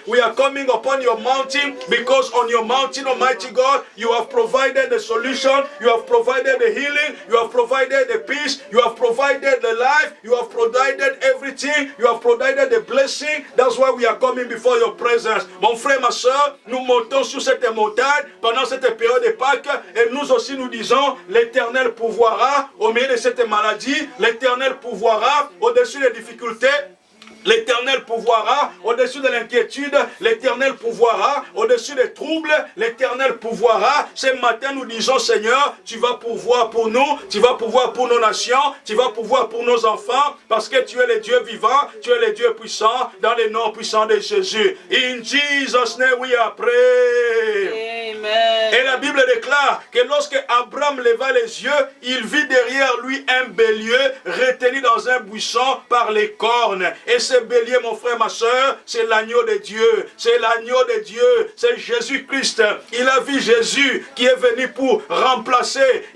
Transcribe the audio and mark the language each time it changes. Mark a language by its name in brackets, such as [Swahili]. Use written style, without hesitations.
[English] We are coming upon your mountain because on your mountain, Almighty God, you have provided the solution. You have provided the healing. You have provided the peace. You have provided the life. You have provided everything. You have provided the blessing. That's why we are coming before your presence. [French] Mon frère, ma soeur, nous montons sur cette montagne pendant cette période de Pâques et nous aussi nous disons l'Éternel pourvoira au milieu de cette maladie. L'Éternel pourvoira au-dessus des difficultés. L'Éternel pourvoira au-dessus de l'inquiétude. L'Éternel pourvoira au-dessus des troubles. L'Éternel pourvoira. Ce matin, nous disons, Seigneur, tu vas pourvoir pour nous. Tu vas pourvoir pour nos nations. Tu vas pourvoir pour nos enfants. Parce que tu es le Dieu vivant. Tu es le Dieu puissant. Dans le nom puissant de Jésus. [English] In Jesus' name we are praying. Amen. [French] Et la Bible déclare que lorsque Abraham leva les yeux, il vit derrière lui un bélier retenu dans un buisson par les cornes. Et ce bélier, mon frère, ma soeur, c'est l'agneau de Dieu. C'est l'agneau de Dieu. C'est Jésus-Christ. Il a vu Jésus qui est venu pour remplacer.